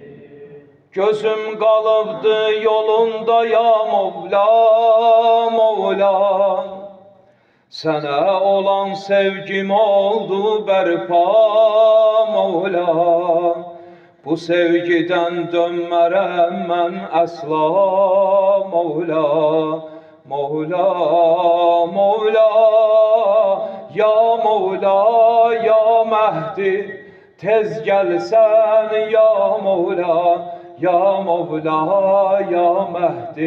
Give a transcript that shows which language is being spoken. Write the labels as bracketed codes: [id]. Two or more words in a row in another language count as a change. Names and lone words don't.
[az] Gözüm qalıbdı yolunda ya Mevla, Mevla. [tr] Sana olan sevgim oldu berpa, Mevla. [az] Bu sevgiden dönmərəm mən əsla, Mevla. Mevla, Mevla, ya Mevla, ya Mehdi. Tez gəlsən ya Mevla, ya Mevla, ya Mehdi.